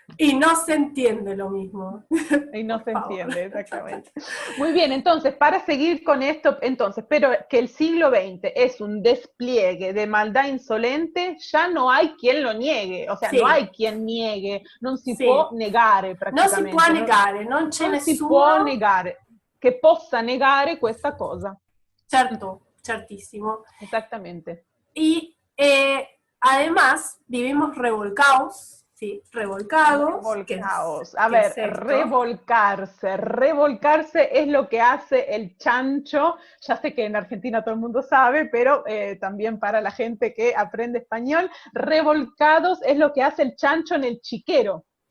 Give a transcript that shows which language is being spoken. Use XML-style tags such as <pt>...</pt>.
<es>Y no se entiende lo mismo. Y no se entiende, exactamente. Muy bien, entonces, para seguir con esto, pero que el siglo XX es un despliegue de maldad insolente, ya no hay quien lo niegue, o sea, no hay quien niegue,</es> <it>non si può negare praticamente. Non si può negare, non c'è nessuno. Si può negare, che possa negare questa cosa.</it> <es>Certísimo. Exactamente. Y además vivimos revolcados. Sí, revolcados. A ver, revolcarse es lo que hace el chancho. Ya sé que en Argentina todo el mundo sabe, pero también para la gente que aprende español, revolcados es lo que hace el chancho en el chiquero.</es>